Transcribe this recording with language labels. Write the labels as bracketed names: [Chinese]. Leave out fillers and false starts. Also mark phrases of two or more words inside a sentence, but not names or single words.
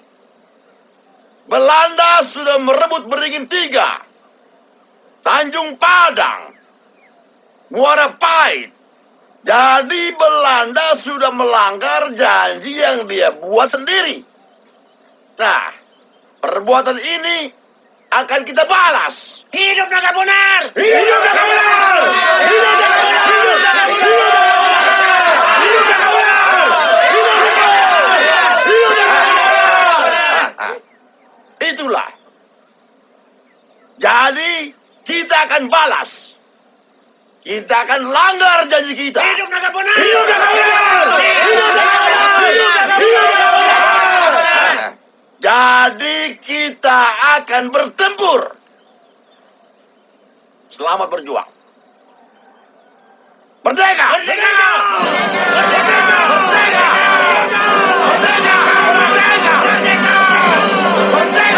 [Indonesian] Belanda sudah merebut Beringin 3, Tanjung Padang, Muara Pahit. Jadi Belanda sudah melanggar janji yang dia buat sendiri. Nah, perbuatan ini akan kita balas. Hidup Naga Bonar! Hidup Naga Bonar! Hidup Naga Bonar! Hidup Naga Bonar! Hidup Naga Bonar! Hidup Naga Bonar! Itu Itulah. Jadi, kita akan balas. kita akan langgar janji kita. Hidup Naga Bonar! Hidup Naga Bonar! Hidup Naga Bonar! Hidup Naga Bonar! Jadi kita akan bertempur. Selamat berjuang. Merdeka! Merdeka! Merdeka! Merdeka! Merdeka! Merdeka! Merdeka! Merdeka!